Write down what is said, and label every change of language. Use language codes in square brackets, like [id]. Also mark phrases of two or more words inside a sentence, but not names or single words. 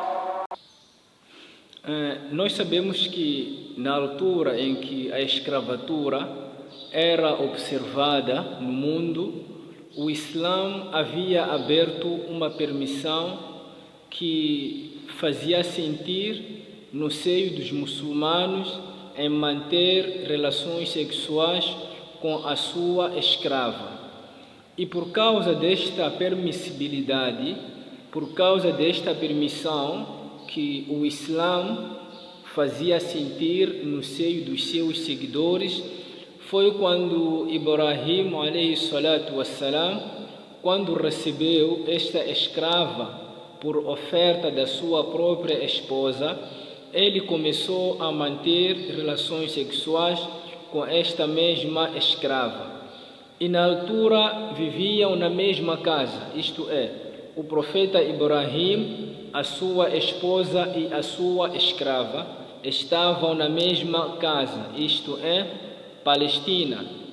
[pt] nós sabemos que na altura em que a escravatura era observada no mundo, o Islã havia aberto uma permissão que fazia sentir no seio dos muçulmanos em manter relações sexuais com a sua escrava. E por causa desta permissibilidade, por causa desta permissão que o Islã fazia sentir no seio dos seus seguidores, foi quando Ibrahim [ar] عليه الصلاة والسلام, [pt] quando recebeu esta escrava por oferta da sua própria esposa, ele começou a manter relações sexuais com esta mesma escrava. E na altura viviam na mesma casa, isto é, o profeta Ibrahim, a sua esposa e a sua escrava estavam na mesma casa, isto é, Palestina.